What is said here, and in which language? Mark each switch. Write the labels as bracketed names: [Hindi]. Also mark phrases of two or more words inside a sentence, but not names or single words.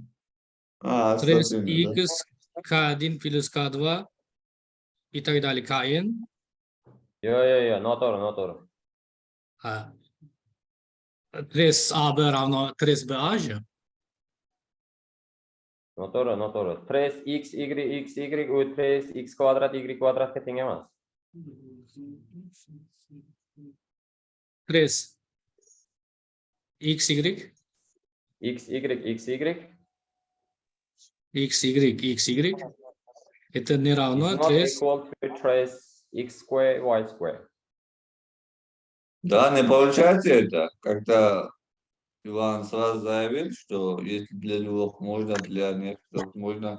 [Russian] Трес X, K1 плюс K2 и так далее, KN. [Uzbek] Notoru. Трес AB равно трес BA же. Notoru. Трес X, Y, u трес X kvadrat, Y kvadratga teng emas. [Russian] Трес XY. XY. Это не равно трес... [English] equal to trace X square, Y square. [Russian] Да, не получается это. Когда Иван сразу заявил, что если для двух можно, для некоторых можно.